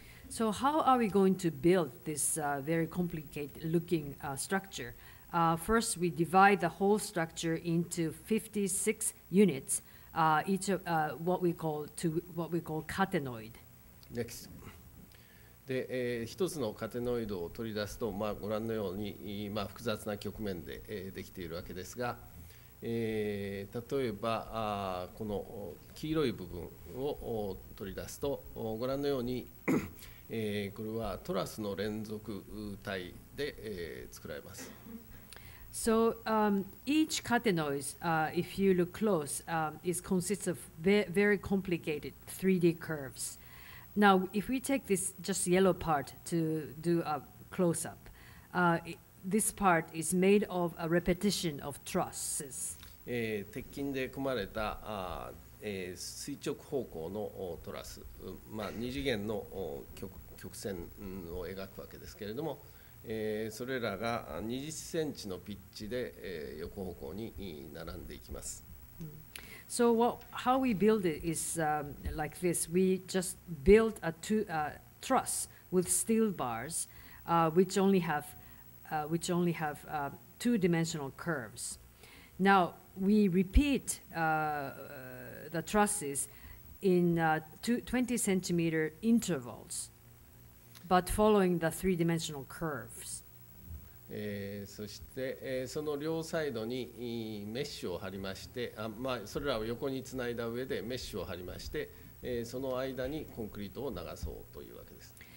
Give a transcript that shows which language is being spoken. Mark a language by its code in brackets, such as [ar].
[en] So how are we going to build this very complicated looking structure? First, we divide the whole structure into 56 units, each of what we call catenoid. Next. [ja] で、一つのカテノイドを取り出すと、ご覧のように、複雑な曲面で、できているわけですが、例えばこの黄色い部分を取り出すとご覧のようにこれはトラスの連続体で、作られます。 [en] So each catenoid, if you look close, consists of very complicated 3D curves. Now, if we take this just yellow part to do a close-up, this part is made of a repetition of trusses. [ja] 鉄筋で組まれた垂直方向のトラス、二次元の曲線を描くわけですけれども、それらが20センチのピッチで、横方向に並んでいきます。 [en] So how we build it is like this. We just build a truss with steel bars, which only have two-dimensional curves. Now we repeat the trusses in 20-centimeter intervals, but following the three-dimensional curves. [ja] そして、その両サイドにメッシュを貼りまして、それらを横につないだ上でメッシュを貼りまして、その間にコンクリートを流そうというわけです。